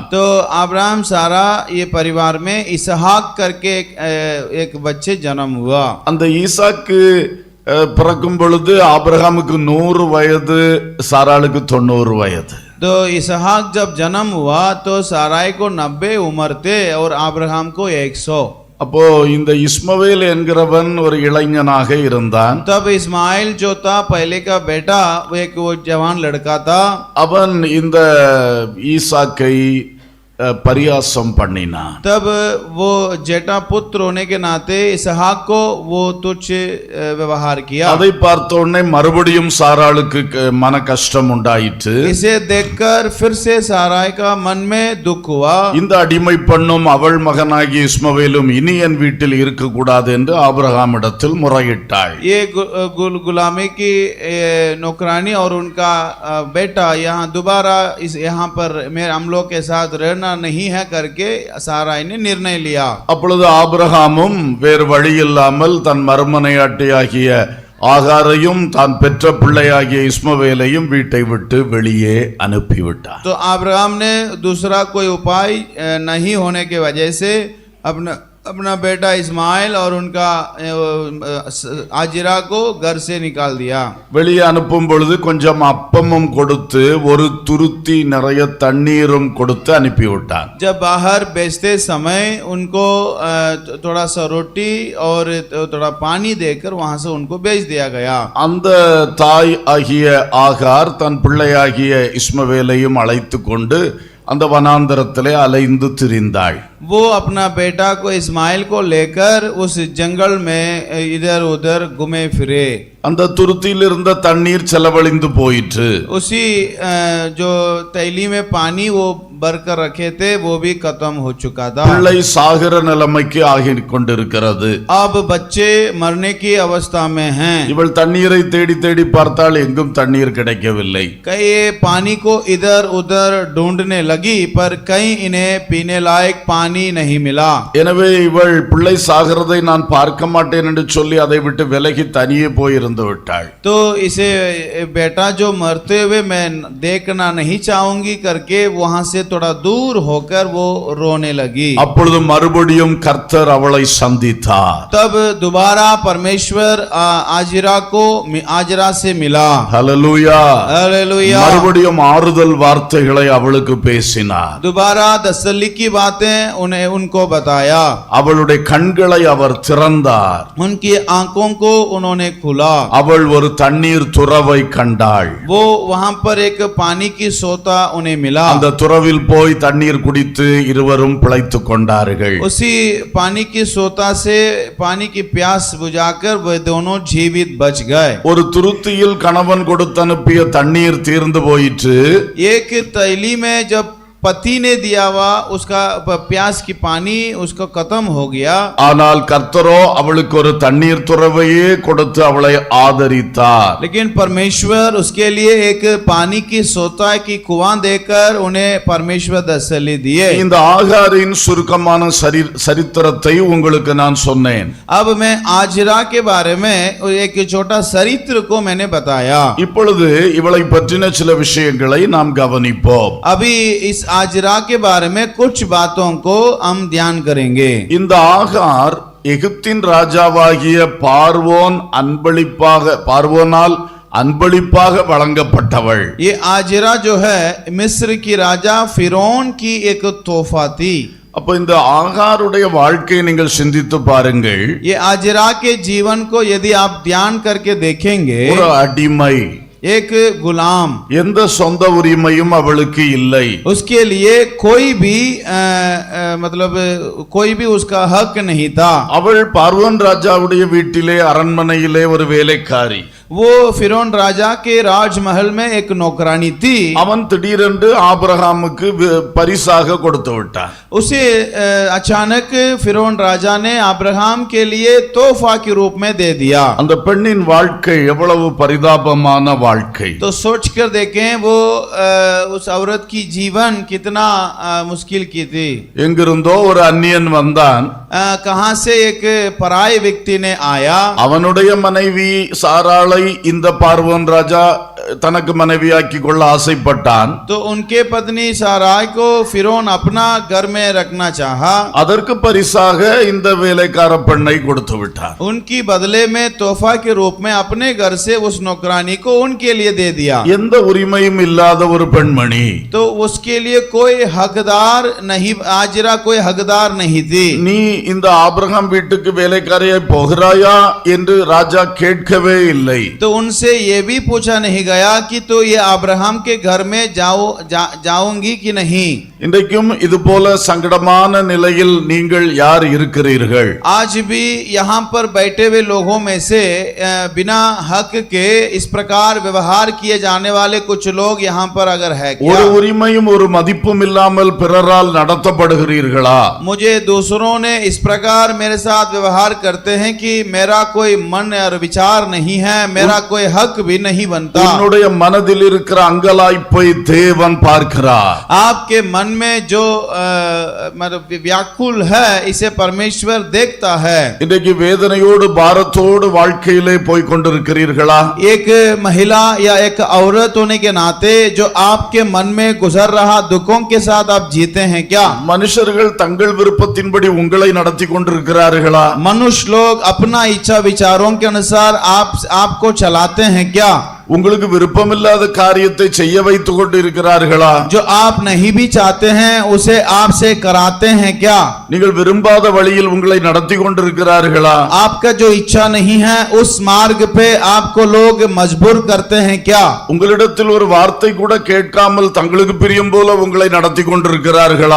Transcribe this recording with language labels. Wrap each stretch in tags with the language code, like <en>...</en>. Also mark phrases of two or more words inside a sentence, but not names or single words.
<hi>तो अब्राहम सारा ये परिवार में इसहाक करके एक बच्चे जन्म हुआ.</hi> <ta>அந்த ஈசாக்கு பிறக்கும் பொழுது ஆபிரகாமுக்கு 100 வயது, சாராளுக்கு 90 வயது.</ta> <hi>तो इसहाक जब जन्म हुआ तो साराई को 90 उम्र थे और अब्राहम को 100.</hi> <ta>அப்போ இந்த இஸ்மவேல் என்கிறவன் ஒரு இளைஞனாக இருந்தான்.</ta> <hi>तब इस्माइल जो था पहले का बेटा, वो जवान लड़का था.</hi> <ta>அவன் இந்த ஈசாக்கை परियासम பண்ணினா.</ta> <hi>तब वो जेठा पुत्र होने के नाते इसहाक को वो तुच्छ व्यवहार किया.</hi> <ta>அதை பார்த்த உடனே மறுபடியும் சாராளுக்கு மன கஷ்டம் உண்டாயிற்று.</ta> <hi>इसे देखकर फिर से साराई का मन में दुख हुआ.</hi> <ta>இந்த அடிமை பெண்ணும் அவள் மகனாகிய இஸ்மவேலும் இனி என் வீட்டில் இருக்க கூடாது என்று ஆபிரகாமிடத்தில் முறையிட்டாள்.</ta> <hi>ये गुलामी की नौकरानी और उनका बेटा यहाँ दोबारा यहाँ पर मेरे हम लोग के साथ रहना नहीं है करके साराई ने निर्णय लिया.</hi> <ta>அப்பொழுது ஆபிரகாமும் வேறு வழி இல்லாமல் தன் மறுமனையாட்டியாகிய ஆகாரையும் தான் பெற்ற பிள்ளையாகிய இஸ்மவேலையும் வீட்டை விட்டு வெளியே அனுப்பிவிட்டார்.</ta> <hi>तो अब्राहम ने दूसरा कोई उपाय नहीं होने के वजह से अपना बेटा इस्माइल और उनका आजिरा को घर से निकाल दिया।</hi> <ta>வெளியே அனுப்பும் பொழுது கொஞ்சம் அப்பமும் கொடுத்து ஒரு துருத்தி நிறைய தண்ணீரும் கொடுத்து அனுப்பிவிட்டான்.</ta> <hi>जब बाहर बेचते समय उनको थोड़ा सा रोटी और थोड़ा पानी देकर वहां से उनको बेच दिया गया।</hi> <ta>அந்த தாய் ஆகிய ஆகார் தன் பிள்ளையாகிய இஸ்மவேலையும் அழைத்து கொண்டு அந்த வனாந்தரத்திலே அலைந்து திரிந்தாள்.</ta> <hi>वो अपना बेटा को इस्माइल को लेकर उस जंगल में इधर उधर घूमे फिरे।</hi> <ta>அந்த துருத்தியில் இருந்த தண்ணீர் செலவழிந்து போயிற்று.</ta> <hi>उसी जो तैली में पानी वो भरकर रखे थे वो भी खत्म हो चुका था।</hi> <ta>பிள்ளை சாகிற நிலைமைக்கு ஆகி கொண்டிருக்கிறது.</ta> <hi>अब बच्चे मरने की अवस्था में हैं।</hi> <ta>இவள் தண்ணீரை தேடி தேடி பார்த்தால் எங்கும் தண்ணீர் கிடைக்கவில்லை.</ta> <hi>कई पानी को इधर उधर ढूंढने लगी पर कहीं इन्हें पीने लायक पानी नहीं मिला।</hi> <ta>எனவே இவள் பிள்ளை சாகிறதை நான் பார்க்க மாட்டேன் என்று சொல்லி அதை விட்டு விலகி தனியே போயிருந்து விட்டாள்.</ta> <hi>तो इसे बेटा जो मरते हुए मैं देखना नहीं चाहूंगी करके वहां से थोड़ा दूर होकर वो रोने लगी।</hi> <ta>அப்பொழுது மறுபடியும் கர்த்தர் அவளை சந்தித்தார்.</ta> <hi>तब दोबारा परमेश्वर आजिरा से मिला।</hi> <ta>ஹல்லேலூயா.</ta> <hi>हालेलुया।</hi> <ta>மறுபடியும் ஆறுதல் வார்த்தைகளை அவளுக்கு பேசினார்.</ta> <hi>दोबारा तसल्ली की बातें उनको बताया।</hi> <ta>அவளுடைய கண்களை அவர் திறந்தார்.</ta> <hi>उनकी आंखों को उन्होंने खुला।</hi> <ta>அவள் ஒரு தண்ணீர் துறவை கண்டாள்.</ta> <hi>वो वहां पर एक पानी की सोता उन्हें मिला।</hi> <ta>அந்த துறவில் போய் தண்ணீர் குடித்து இருவரும் பிழைத்துக் கொண்டார்கள்.</ta> <hi>उसी पानी की सोता से पानी की प्यास बुझाकर वे दोनों जीवित बच गए।</hi> <ta>ஒரு துருத்தியில் கணவன் கொடுத்து அனுப்பிய தண்ணீர் தீர்ந்து போயிற்று.</ta> <hi>एक तैली में जब पति ने दिया हुआ उसका प्यास की पानी उसको खत्म हो गया।</hi> <ta>ஆனால் கர்த்தரோ அவளுக்கு ஒரு தண்ணீர் துறவையே கொடுத்து அவளை ஆதரித்தார்.</ta> <hi>लेकिन परमेश्वर उसके लिए एक पानी की सोता की कुआं देकर उन्हें परमेश्वर तसल्ली दिए।</hi> <ta>இந்த ஆகாரின் சுருக்கமான சரித்திரத்தை உங்களுக்கு நான் சொன்னேன்.</ta> <hi>अब मैं आजिरा के बारे में एक छोटा चरित्र को मैंने बताया।</hi> <ta>இப்பொழுது இவளை பற்றின சில விஷயங்களை நாம் கவனிப்போம்.</ta> <hi>अभी इस आजिरा के बारे में कुछ बातों को हम ध्यान करेंगे।</hi> <ta>இந்த ஆகார் எகிப்தின் ராஜாவாகிய பார்வோனால் அன்பளிப்பாக வழங்கப்பட்டவள்.</ta> <hi>ये आजिरा जो है मिस्र की राजा फिरौन की एक तोहफा थी।</hi> <ta>அப்ப இந்த ஆகாருடைய வாழ்க்கையை நீங்கள் சிந்தித்து பாருங்கள்.</ta> <hi>ये आजिरा के जीवन को यदि आप ध्यान करके देखेंगे,</hi> <ta>ஒரு அடிமை,</ta> <hi>एक गुलाम,</hi> <ta>எந்த சொந்த உரிமையும் அவளுக்கு இல்லை.</ta> <hi>उसके लिए कोई भी मतलब कोई भी उसका हक नहीं था।</hi> <ta>அவள் பார்வோன் ராஜாவுடைய வீட்டிலே அரண்மனையிலே ஒரு வேலைக்காரி.</ta> <hi>वो फिरौन राजा के राजमहल में एक नौकरानी थी।</hi> <ta>அவன் திடீரென்று ஆபிரகாமுக்கு பரிசாக கொடுத்து விட்டான்.</ta> <hi>उसे अचानक फिरौन राजा ने अब्राहम के लिए तोहफा के रूप में दे दिया।</hi> <ta>அந்த பெண்ணின் வாழ்க்கை எவ்வளவு பரிதாபமான வாழ்க்கை.</ta> <hi>तो सोच कर देखें वो उस औरत की जीवन कितना मुश्किल की थी।</hi> <ta>எங்கிருந்தோ ஒரு அந்நியன் வந்தான்.</ta> <hi>कहां से एक पराय व्यक्ति ने आया।</hi> <ta>அவனுடைய மனைவி சாராளை இந்த பார்வோன் ராஜா தனக்கு மனைவியாக்கி கொள்ள ஆசைப்பட்டான்.</ta> <hi>तो उनके पत्नी साराय को फिरौन अपना घर में रखना चाहा।</hi> <ta>அதற்கு பரிசாக இந்த வேலைக்கார பெண்ணை கொடுத்து விட்டான்.</ta> <hi>उनकी बदले में तोहफा के रूप में अपने घर से उस नौकरानी को उनके लिए दे दिया।</hi> <ta>எந்த உரிமையும் இல்லாத ஒரு பெண்மணி.</ta> <hi>तो उसके लिए कोई हकदार नहीं, आजिरा कोई हकदार नहीं थी।</hi> <ta>நீ இந்த ஆபிரகாம் வீட்டுக்கு வேலைக்காரியை போகிறாயா என்று ராஜா கேட்கவே இல்லை.</ta> <hi>तो उनसे ये भी पूछा नहीं गया कि तो ये अब्राहम के घर में जाऊंगी कि नहीं।</hi> <ta>இன்றைக்கும் இது போல சங்கடமான நிலையில் நீங்கள் யார் இருக்கிறீர்கள்?</ta> <hi>आज भी यहाँ पर बैठे हुए लोगों में से बिना हक के इस प्रकार व्यवहार किए जाने वाले कुछ लोग यहाँ पर अगर है क्या?</hi> <ta>ஒரு உரிமையும் ஒரு மதிப்பும் இல்லாமல் பிறரால் நடத்தப்படுகிறீர்களா?</ta> <hi>मुझे दूसरों ने इस प्रकार मेरे साथ व्यवहार करते हैं कि मेरा कोई मन और विचार नहीं है, मेरा कोई हक भी नहीं बनता।</hi> <ta>உங்களுடைய மனதில் இருக்கிற அங்கலாய்ப்பை தேவன் பார்க்கிறார்.</ta> <hi>आपके मन में जो मतलब व्याकुल है इसे परमेश्वर देखता है.</hi> <ta>இன்றைக்கு வேதனையோடு பாரத்தோடு வாழ்க்கையிலே போய் கொண்டிருக்கிறீர்களா?</ta> <hi>एक महिला या एक औरत होने के नाते जो आपके मन में गुजर रहा दुखों के साथ आप जीते हैं क्या?</hi> <ta>மனுஷர்கள் தங்கள் விருப்பத்தின்படி உங்களை நடத்தி கொண்டிருக்கிறார்களா?</ta> <hi>मनुष्य लोग अपना इच्छा विचारों के अनुसार आपको चलाते हैं क्या?</hi> <ta>உங்களுக்கு விருப்பமில்லாத காரியத்தை செய்ய வைத்துக் கொண்டு இருக்கிறார்களா?</ta> <hi>जो आप नहीं भी चाहते हैं उसे आपसे कराते हैं क्या?</hi> <ta>நீங்கள் விரும்பாத வழியில் உங்களை நடத்தி கொண்டிருக்கிறார்களா?</ta> <hi>आपका जो इच्छा नहीं है उस मार्ग पे आपको लोग मजबूर करते हैं क्या?</hi> <ta>உங்களிடத்தில் ஒரு வார்த்தை கூட கேட்காமல் தங்களுக்கு பிரியம் போல உங்களை நடத்தி கொண்டிருக்கிறார்களா?</ta>